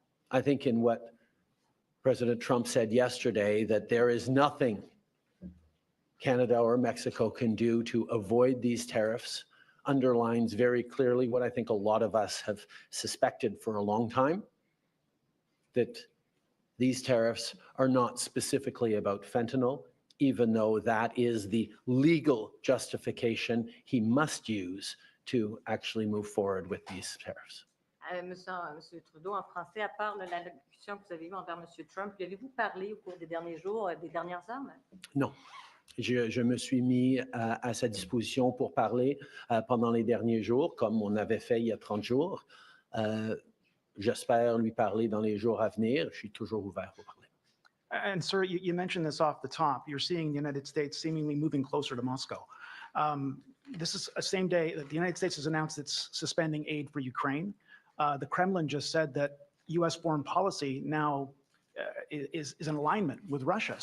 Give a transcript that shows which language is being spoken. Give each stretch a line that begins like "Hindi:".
English: I think in what President Trump said yesterday, that there is nothing Canada or Mexico can do to avoid these tariffs, underlines very clearly what I think a lot of us have suspected for a long time, that these tariffs are not specifically about fentanyl, even though that is the legal justification he must use to actually move forward with these tariffs.
French: Monsieur Trudeau, en français, à part l'allocution que vous avez eue envers Monsieur Trump, lui avez-vous parlé au cours des derniers jours, des dernières heures? Non. Je me suis mis à sa disposition pour parler pendant les derniers jours, comme on avait fait il y a 30 jours. J'espère lui parler dans les jours à venir. Je suis toujours ouvert pour parler.
English: And sir, you mentioned this off the top. You're seeing the United States seemingly moving closer to Moscow. This is a same day that the United States has announced it's suspending aid for Ukraine. The Kremlin just said that U.S. foreign policy now is in alignment with Russia.